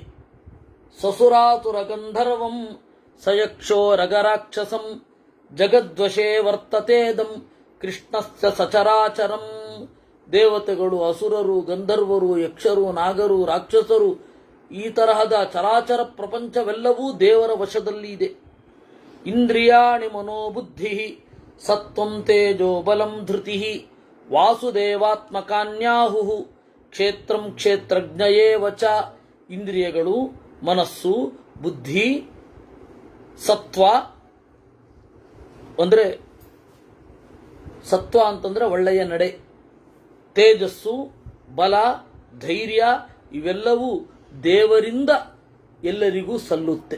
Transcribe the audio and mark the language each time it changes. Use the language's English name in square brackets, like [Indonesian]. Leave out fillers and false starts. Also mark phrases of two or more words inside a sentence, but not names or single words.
[Sanskrit] ಸಸುರಾತುರ ಗಂಧರ್ವಂ ಸಯಕ್ಷೋ ರಗರಾಕ್ಷಸಂ ಜಗದ್ವಶೇ ವರ್ತತೇದಂ ಕೃಷ್ಣಸ್ಯ ಸಚರಾಚರಂ. [Kannada] ದೇವತೆಗಳು, ಅಸುರರು, ಗಂಧರ್ವರು, ಯಕ್ಷರು, ನಾಗರು, ರಾಕ್ಷಸರು, ಈ ತರಹದ ಚರಾಚರ ಪ್ರಪಂಚವೆಲ್ಲವೂ ದೇವರ ವಶದಲ್ಲಿ ಇದೆ. [Sanskrit] ಇಂದ್ರಿಯಾಣಿ ಮನೋಬುದ್ಧಿ ಸತ್ವಂ ತೇಜೋ ಬಲಂ ಧೃತಿ ವಾಸುದೇವಾತ್ಮಕಾನ್ಯಾಹು ಕ್ಷೇತ್ರಂ ಕ್ಷೇತ್ರಜ್ಞಯೇವ ಚ. [Kannada] ಇಂದ್ರಿಯಗಳು, ಮನಸ್ಸು, ಬುದ್ಧಿ, ಸತ್ವ ಅಂದರೆ ಸತ್ವ ಅಂತಂದ್ರೆ ಒಳ್ಳೆಯ ನಡೆ, ತೇಜಸ್ಸು, ಬಲ, ಧೈರ್ಯ ಇವೆಲ್ಲವೂ ದೇವರಿಂದ ಎಲ್ಲರಿಗೂ ಸಲ್ಲುತ್ತೆ.